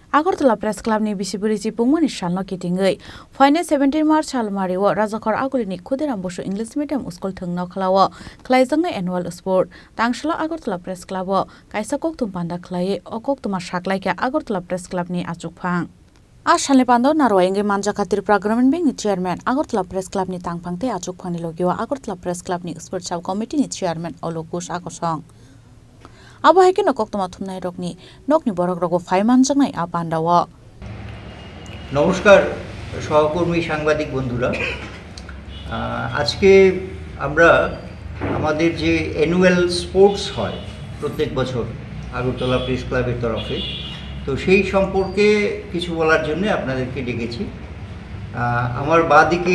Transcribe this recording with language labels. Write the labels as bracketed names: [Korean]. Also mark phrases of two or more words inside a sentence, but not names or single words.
[Kok Borok] আগরতলা প্রেস ক্লাবनि बिसिबुरिजि पुंमनि सालनो किटिंगै फाइने 17 मार्च सालमारिओ राजाखर आगुलिनि खुदिराम बसु इंलिश मीडियम स्कुल थंगनाव खलाओ खलाइजोंनो एनुअल स्पोर्ट तांसला আগরতলা प्रेस क्लाबो काइसा कोकतुम पान्दा खलायै अकोकतुमा साकलाइका আগরতলা प्रेस क्लाबनि आचुकफां आसालनि पान्दाव नारवायंगे मानजाखातिर ग्रामीण बेंकनि चेयारमैन আগরতলা प्रेस क्लाबनि तांफांते आचुकफांनि लोगियो আগরতলা प्रेस क्लाबनि स्पोर्ट सब कमिटिनि चेयारमैन अलकुश आकसं आबहावाके नकक्तमा थुमनाय रकनि नकनि बरक रगो फाइमानजोंनाय आपान्दाव [Bangla] नमस्कार सहकर्मी সাংবাদিক বন্ধুরা আজকে আমরা আমাদের যে অ্যানুয়াল স্পোর্টস হয় প্রত্যেক বছর আগরতলা প্রেস ক্লাবের তরফে তো সেই সম্পর্কে কিছু বলার জন্য আপনাদেরকে ডেকেছি আমার বাদিকে